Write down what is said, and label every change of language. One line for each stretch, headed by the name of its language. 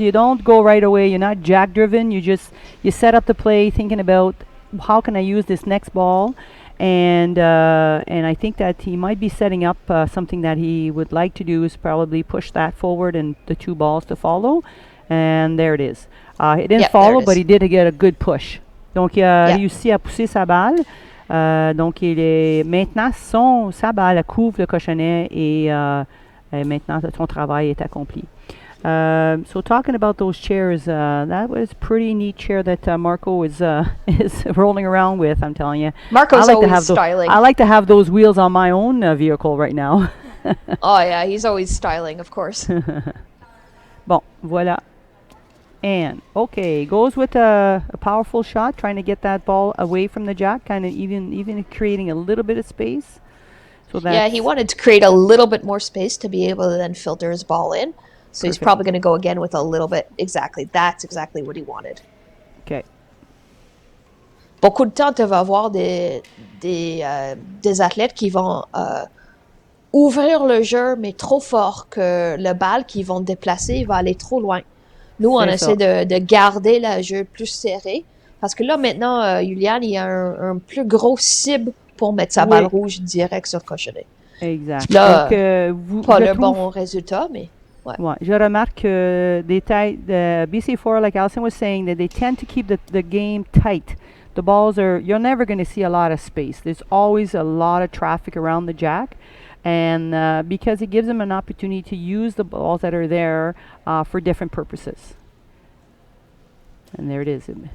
English: You don't go right away. You're not jack driven. You set up the play, thinking about how can I use this next ball, and I think that he might be setting up something that he would like to do is probably push that forward and the two balls to follow, and there it is. He didn't follow, but he did get a good push.
French: Donc il a réussi à pousser sa balle. Donc maintenant sa balle couvre le cochonnet et maintenant, ton travail est accompli.
English: So talking about those chairs, that was a pretty neat chair that Marco is rolling around with, I'm telling you. Marco's always styling. I like to have those wheels on my own vehicle right now. Oh, yeah, he's always styling, of course.
French: Bon, voilà.
English: And, okay, goes with a powerful shot, trying to get that ball away from the jack, kind of even creating a little bit of space. So he wanted to create a little bit more space to be able to then filter his ball in. So he's probably going to go again with a little bit. Exactly. That's exactly what he wanted. Okay.
French: Beaucoup de temps, tu vas avoir des athlètes qui vont ouvrir le jeu, mais trop fort que le balle qu'ils vont déplacer va aller trop loin. Nous, on essaie de garder le jeu plus serré. Parce que là, maintenant, Iulian, il a un plus gros cible pour mettre sa balle rouge direct sur le cochonnet. Exact. Là, pas le bon résultat, mais... Ouais. Je remarque que
English: BC4, like Allison was saying, that they tend to keep the game tight. The balls you're never going to see a lot of space. There's always a lot of traffic around the jack. And because it gives them an opportunity to use the balls that are there for different purposes. And there it is.